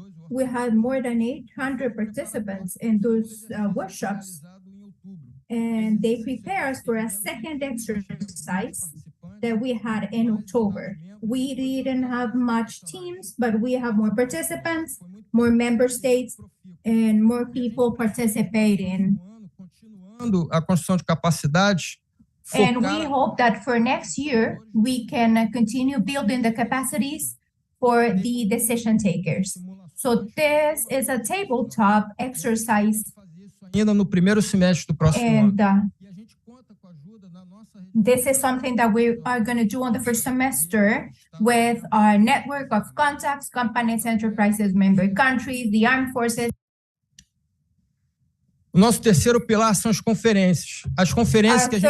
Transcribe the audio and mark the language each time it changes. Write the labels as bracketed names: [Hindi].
[English] We had more than 800 participants in those workshops, and they prepare us for a second exercise that we had in October. We didn't have much teams, but we have more participants, more member states, and more people participating. [Portuguese] A construção de capacidade. [English] And we hope that for next year, we can continue building the capacities for the decision takers. So this is a tabletop exercise. [Portuguese] Ainda no primeiro semestre do próximo ano. [English] This is something that we are going to do on the first semester with our network of contacts, companies, enterprises, member countries, the armed forces. [Portuguese] O nosso terceiro pilar são as conferências. As conferências que a gente...